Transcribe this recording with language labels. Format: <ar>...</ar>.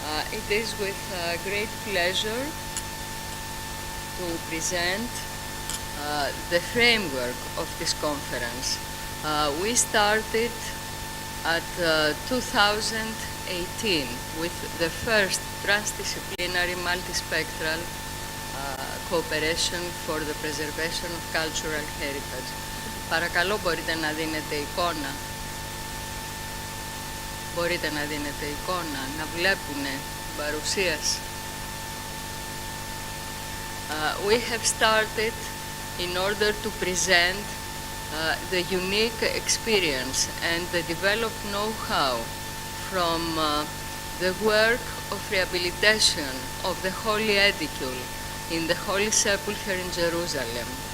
<en>It is with great pleasure to present the framework of this conference. We started at 2018 with the first transdisciplinary multispectral cooperation for the preservation of cultural heritage.</en> <el>Παρακαλώ, μπορείτε να δίνετε εικόνα. Μπορείτε να δίνετε εικόνα, να βλέπουνε την παρουσίαση.</el> <en>We have started in order to present the unique experience and the developed know-how from the work of rehabilitation of the Holy Edicule in the Holy Sepulchre in Jerusalem.</en>